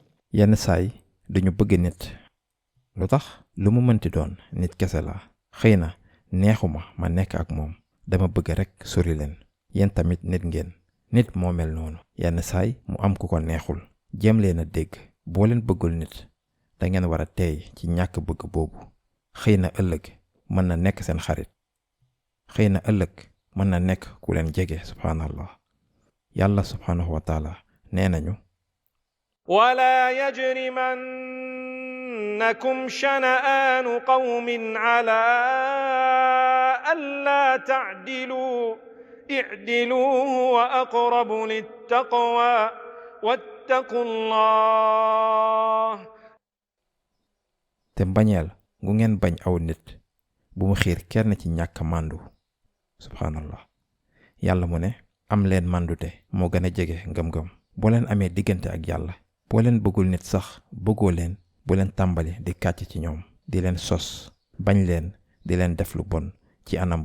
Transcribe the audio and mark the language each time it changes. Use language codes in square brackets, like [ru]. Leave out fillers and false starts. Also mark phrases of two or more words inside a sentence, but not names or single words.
[wo] yenn saay duñu bëgg nit lu tax lu mu mënti doon nit kese la xëy na neexuma ma nekk ak moom dama bëgg rekk sori leen yéen tamit nit ngeen nit moo mel noonu yenn saay mu am ku ko neexul jéem leen a dégg boo leen bëggul nit da ngeen war a teey ci ñàkk bëgg boobu xëy na ëllëg mën na nekk seen xarit xëy na ëllëg mën na nekk ku leen jege subhaanallah yàlla [ar] سبحانه وتعالى [wo] nee nañu [ar] ولا يجرمنكم شنآن قوم على ألا تعدلوا اعدلوا هو أقرب للتقوى واتقوا الله [wo] te mbañeel gu ngeen bañ aw nit bu mu xiir kenn ci ñàkk màndu subhaanallah yàlla mu ne am leen màndute moo gën a jege ngëm-ngëm boo leen amee diggante ak yàlla boo leen bëggul nit sax bëggoo leen bu leen tàmbali di kàcc ci ñoom di leen sos bañ leen di leen def lu bon ci anam